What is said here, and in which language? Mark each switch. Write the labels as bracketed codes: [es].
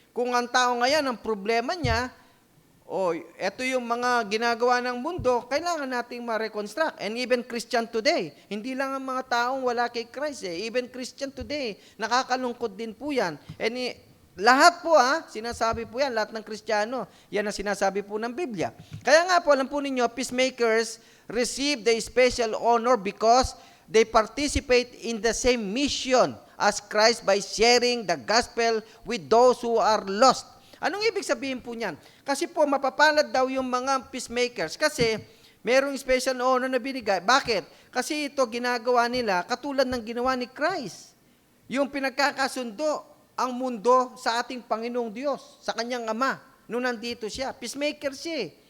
[tl] Kung ang tao ngayon, ang problema niya, eto yung mga ginagawa ng mundo, kailangan nating ma-reconstruct. [en] And even Christian today, [tl] hindi lang ang mga taong wala kay Christ [en] even Christian today, [tl] nakakalungkot din po yan. And lahat po sinasabi po yan, lahat ng Kristiyano, yan ang sinasabi po ng Biblia. Kaya nga po, alam po ninyo, [en] peacemakers receive the special honor because they participate in the same mission as Christ by sharing the gospel with those who are lost. [tl] Anong ibig sabihin po niyan? Kasi po, mapapalad daw yung mga peacemakers kasi merong special honor na binigay. Bakit? Kasi ito ginagawa nila katulad ng ginawa ni Christ. Yung pinagkakasundo ang mundo sa ating Panginoong Diyos, sa kanyang Ama, nung nandito siya. Peacemaker siya.